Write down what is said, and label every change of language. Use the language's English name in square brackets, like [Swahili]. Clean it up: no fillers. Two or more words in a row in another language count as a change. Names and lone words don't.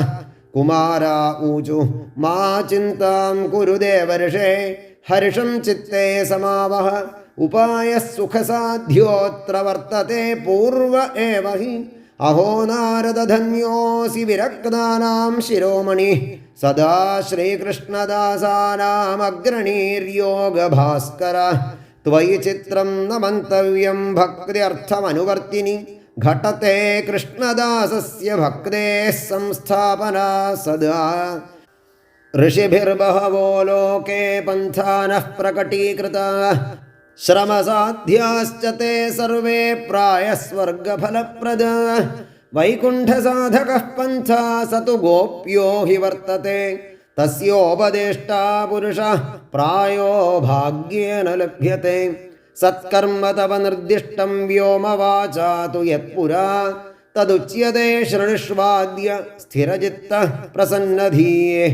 [Sanskrit] കുമാരാ ഊചു മാ ചിന്താം കുരു ദേവർഷേ ഹർഷം ചിത്തേ സമാവഹ ഉപായഃ സുഖസാധ്യോത്ര വർത്തത്തെ പൂർവ ഏവ ഹി അഹോ നാരദധന്യോസി വിരക്താനാം ശിരോമണി സദാ ശ്രീകൃഷ്ണദാസാനാമഗ്രണീര്യോഗഭാസ്കര ത്വയി ചിത്രം ന മന്തവ്യം ഭക്ത്യർത്ഥമനുവർത്തിനി ഘട്ടത്തെ കൃഷ്ണദാസസ്യ ഭക്തേഃ സംസ്ഥാപന സദാ ऋषिभिर्बहवो लोके पन्थानः प्रकटीकृताः श्रमसाध्याश्च ते सर्वे प्रायः स्वर्गफलप्रदाः वैकुण्ठसाधकः पन्था स तु गोप्यो हि वर्तते तस्योपदेष्टा पुरुषः प्रायो भाग्येन लभ्यते सत्कर्म तव निर्दिष्टं व्योमवाचा तु यत्पुरा तदुच्यते शृणुष्वाद्य स्थिरचित्तः प्रसन्नधीः